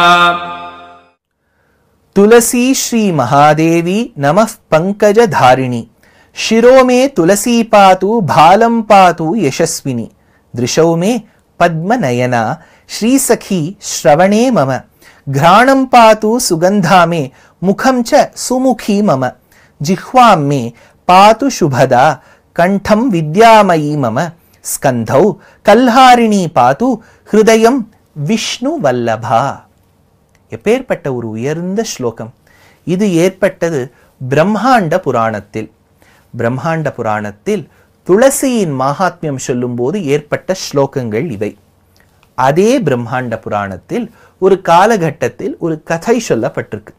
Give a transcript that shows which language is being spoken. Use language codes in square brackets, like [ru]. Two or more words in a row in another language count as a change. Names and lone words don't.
[sa] तुलसी श्री महादेवी नमः पंकजधारिणी शिरो मे तुलसी पातु भालं पातु यशस्विनी दृशौ मे पद्मनयना श्रीसखी श्रवणे मम घ्राणं पातु सुगंधा मे मुखं च सुमुखी मम जिह्वां मे पातु शुभदा कंठं विद्यामयी मम स्कंधौ कल्हारिणी पातु हृदयं विष्णुवल्लभा। [ta] எப்பேற்பட்ட ஒரு உயர்ந்த ஸ்லோகம் இது! ஏற்பட்டது பிரம்மாண்ட புராணத்தில். பிரம்மாண்ட புராணத்தில் துளசியின் மகாத்மியம் சொல்லும்போது ஏற்பட்ட ஸ்லோகங்கள் இவை. அதே பிரம்மாண்ட புராணத்தில் ஒரு காலகட்டத்தில் ஒரு கதை சொல்லப்பட்டிருக்கு.